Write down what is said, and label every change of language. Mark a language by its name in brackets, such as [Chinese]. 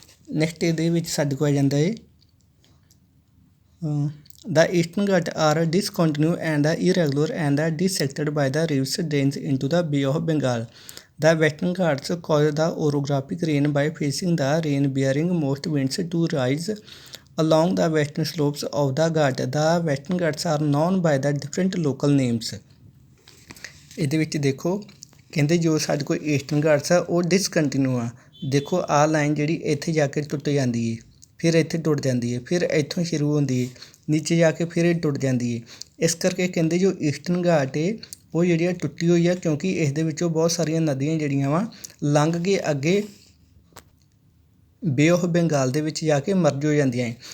[English] next [Punjabi] ਇਹਦੇ ਵਿੱਚ ਸਾਡੇ ਕੋਲ ਆ ਜਾਂਦਾ ਹੈ [English] The Eastern Ghat are discontinue and the irregular and the dissected by the rivers drains into the Bay of Bengal. The Western Ghats cause the orographic rain by facing the rain bearing most winds to rise along the western slopes of the Ghat. The western Ghats are known by the different local names। [Punjabi] ਇਹਦੇ ਵਿੱਚ ਦੇਖੋ ਕਹਿੰਦੇ ਜੋ ਸਾਡੇ ਕੋਲ eastern Ghats ਆ ਉਹ discontinue ਆ। ਦੇਖੋ ਆਹ ਲਾਈਨ ਜਿਹੜੀ ਇੱਥੇ ਜਾ ਕੇ ਟੁੱਟ ਜਾਂਦੀ ਹੈ, ਫਿਰ ਇੱਥੇ ਟੁੱਟ ਜਾਂਦੀ ਹੈ, ਫਿਰ ਇੱਥੋਂ ਸ਼ੁਰੂ ਹੁੰਦੀ ਹੈ, ਨੀਚੇ ਜਾ ਕੇ ਫਿਰ ਇਹ ਟੁੱਟ ਜਾਂਦੀ ਹੈ। ਇਸ ਕਰਕੇ ਕਹਿੰਦੇ ਜੋ ਈਸਟਰਨ ਘਾਟ ਹੈ ਉਹ ਜਿਹੜੀ ਆ ਟੁੱਟੀ ਹੋਈ ਆ, ਕਿਉਂਕਿ ਇਸ ਦੇ ਵਿੱਚੋਂ ਬਹੁਤ ਸਾਰੀਆਂ ਨਦੀਆਂ ਜਿਹੜੀਆਂ ਵਾ ਲੰਘ ਕੇ ਅੱਗੇ ਬੇ ਆਫ ਬੰਗਾਲ ਦੇ ਵਿੱਚ ਜਾ ਕੇ ਮਰਜ ਹੋ ਜਾਂਦੀਆਂ ਹੈ।